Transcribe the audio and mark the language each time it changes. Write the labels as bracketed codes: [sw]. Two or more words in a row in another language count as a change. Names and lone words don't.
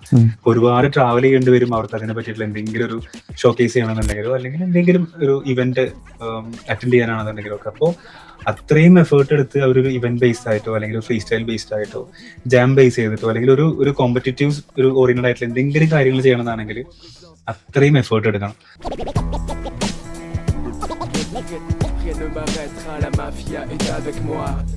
[ml] ഒരുപാട് ട്രാവൽ ചെയ്യേണ്ടി വരും അവർക്ക് അതിനെ പറ്റിയിട്ടുള്ള എന്തെങ്കിലും ഒരു ഷോക്കേസ് ചെയ്യണമെന്നുണ്ടെങ്കിലോ അല്ലെങ്കിൽ എന്തെങ്കിലും ഒരു [en] event attend [ml] ചെയ്യാനാണെന്നുണ്ടെങ്കിലോ ഒക്കെ. അപ്പോൾ അത്രയും എഫേർട്ട് എടുത്ത് അവരൊരു [en] event based [ml] ആയിട്ടോ അല്ലെങ്കിൽ [en] free style based [ml] ആയിട്ടോ [en] jam base [ml] ചെയ്തിട്ടോ അല്ലെങ്കിൽ ഒരു കോമ്പറ്റീറ്റീവ് ഒരു ഓറിയന്റഡ് ആയിട്ടുള്ള എന്തെങ്കിലും കാര്യങ്ങൾ ചെയ്യണമെന്നാണെങ്കിൽ അത്രയും എഫേർട്ട് എടുക്കണം. [fr] Rien ne m'arrêtera, la mafia est avec moi.